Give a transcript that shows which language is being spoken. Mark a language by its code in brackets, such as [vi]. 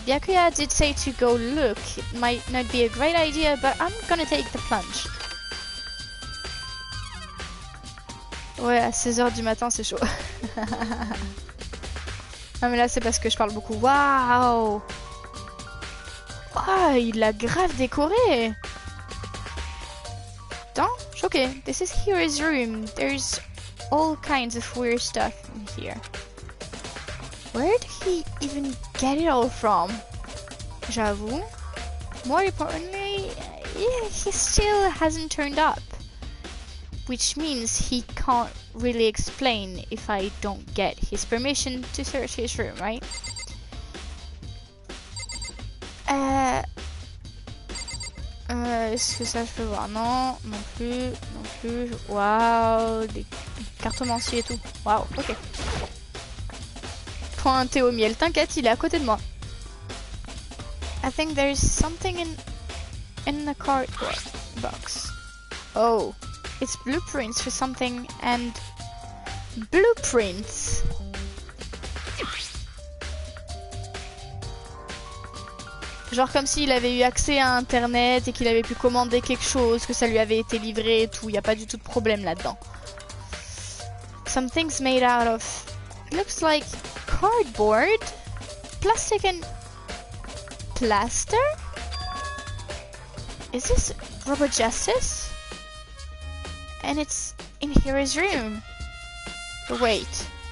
[en] Byakuya did say to go look. It might not be a great idea, but I'm gonna take the plunge. [fr] Ouais, à 16h du matin, c'est chaud. Non mais là, c'est parce que je parle beaucoup. Waouh! Ah, il l'a grave décoré. Putain, choqué. [en] This is Hero's room. There's all kinds of weird stuff in here. Where did he even get it all from? [fr] J'avoue. [en] More importantly, yeah, he still hasn't turned up. Which means he can't really explain if I don't get his permission to search his room, right? [fr] Est-ce que ça je peux voir? Non, non plus, non plus. Waouh, des cartomanciers et tout. Waouh, ok. Pointé au miel, t'inquiète, il est à côté de moi. [en] I think there's something in the cardboard box. Oh, it's blueprints for something and blueprints. [fr] Genre comme s'il avait eu accès à internet et qu'il avait pu commander quelque chose, que ça lui avait été livré et tout. Il n'y a pas du tout de problème là-dedans. [en] Something's made out of... looks like cardboard, plastic and plaster? Is this Rubber Justice? And it's in Hero's room. But wait.